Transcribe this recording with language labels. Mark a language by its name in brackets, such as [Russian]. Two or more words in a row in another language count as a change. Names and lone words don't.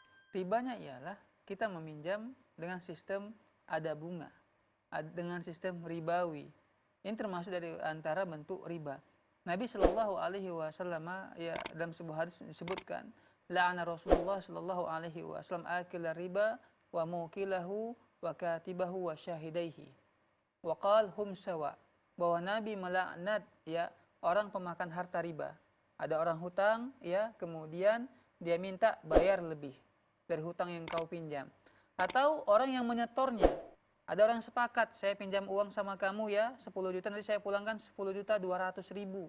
[Indonesian] Ribanya ialah kita meminjam dengan sistem ada bunga, dengan sistem ribawi. Ini termasuk dari antara bentuk riba. Nabi [Arabic] صلى الله عليه وسلم [Indonesian] ya dalam sebuah hadis disebutkan, [Arabic] لعن رسول الله صلى الله عليه وسلم آكل الربا وموكله وكاتبه وشاهديه. وقال هم سواء. [Indonesian] Bahwa Nabi melaknat ya orang pemakan harta riba. Ada orang hutang ya, kemudian dia minta bayar lebih dari hutang yang kau pinjam. Atau orang yang menyetornya. Ada orang sepakat, saya pinjam uang sama kamu ya 10 juta, nanti saya pulangkan 10 juta 200 ribu.